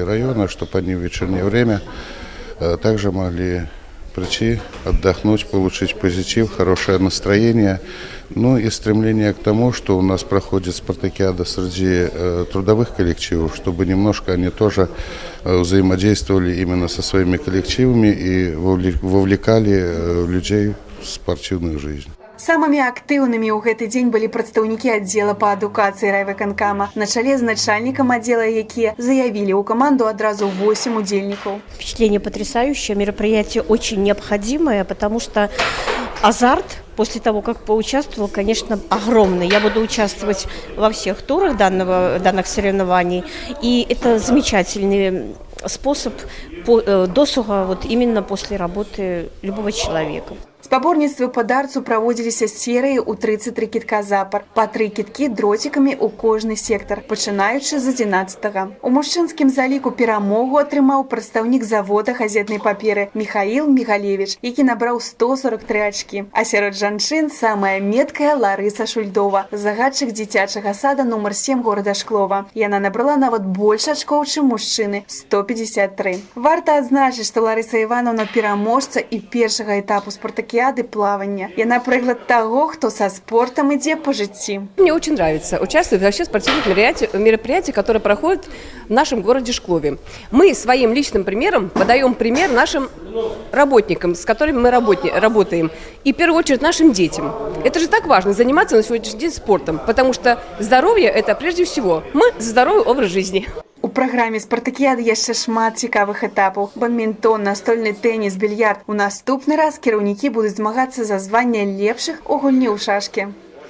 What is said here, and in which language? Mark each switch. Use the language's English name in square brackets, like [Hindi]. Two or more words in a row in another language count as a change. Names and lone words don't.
[Russian] района, чтобы они в вечернее время также могли прийти, отдохнуть, получить позитив, хорошее настроение, ну и стремление к тому, что у нас проходит спартакиада среди трудовых коллективов, чтобы немножко они тоже взаимодействовали именно со своими коллективами и вовлекали людей в спортивную жизнь. [Belarusian] Самымі актыўнымі ў гэты дзень былі прадстаўнікі аддзела па адукацыі райвыканкама на чале з начальнікам аддзела, якія заявілі ў каманду адразу 8 удзельнікаў. [Russian] Впечатление потрясающее, мероприятие очень необходимое, потому что азарт после того, как поучаствовал, конечно, огромный. Я буду участвовать во всех турах данных соревнований, и это замечательный способ досуга вот именно после работы любого человека. [Belarusian] Спаборніцтвы па дартсу праводзіліся серыі ў 33 кітка запар, па 3 кіткі дротикамі ў кожны сектар, пачынаючы з 11-га. У мужчынскім заліку перамогу атрымаў прадстаўнік завода газетнай паперы Михаил Мигалевич, які набраў 143 ачкі. А сярод жанчын самая меткая Ларыса Шульдова, загадчык дзіцячага сада нумар 7 горада Шклова. Яна набрала нават больш ачкоў, чым мужчыны – 153. Варта адзначыць, што Ларыса Івановна пераможца і першага этапу спартакіады плавания. Яна прыклад [Russian] того, кто со спортом идет по житти. Мне очень нравится участвовать вообще в спортивных мероприятиях, которые проходят в нашем городе Шклове. Мы своим личным примером подаем пример нашим работникам, с которыми мы работаем, и в первую очередь нашим детям. Это же так важно заниматься на сегодняшний день спортом, потому что здоровье – это прежде всего. Мы за здоровый образ жизни. [Belarusian] У праграме спартакіяды яшчэ шмат цікавых этапаў. Бадмінтон, настольны тэніс, більярд. У наступны раз кіраўнікі будуць змагацца за званне лепшых у гульні ў шашкі.